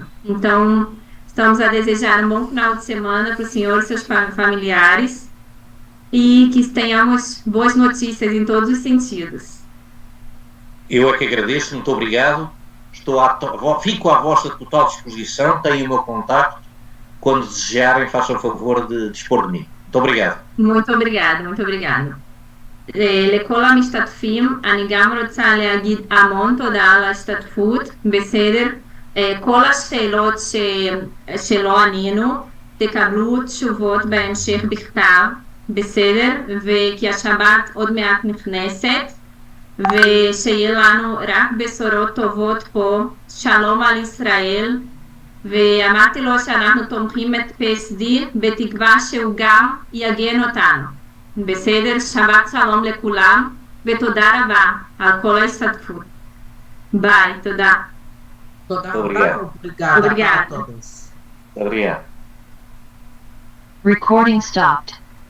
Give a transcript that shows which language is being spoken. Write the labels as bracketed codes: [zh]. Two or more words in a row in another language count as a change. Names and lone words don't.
[pt] Então, estamos a desejar um bom final de semana para o senhor e seus familiares e que tenhamos boas notícias em todos os sentidos. Eu é que agradeço, muito obrigado. Fico à vossa total disposição, tenho o meu contacto. Quando desejarem, façam o favor de dispor de mim. muito obrigado. muito obrigado, muito obrigado. [he] לכל המשתתפים, אני גם רוצה להגיד המון תודה על ההשתתפות, בסדר? כל השאלות שלא ענינו, תקבלו תשובות בהמשך בכתב, בסדר? וכי השבת עוד מעט נכנסת, ושיהיה לנו רק בשורות טובות פה, שלום על ישראל, ואמרתי לו שאנחנו תומכים את PSD בתקווה שהוא גם יגן אותנו. בסדר, שבת שלום לכולם, ותודה רבה על כל ההשתתפות. ביי, תודה. תודה [pt] Obrigado. [he] רבה, obrigada [pt] Obrigada. a todos. Obrigado. [en] Recording stopped.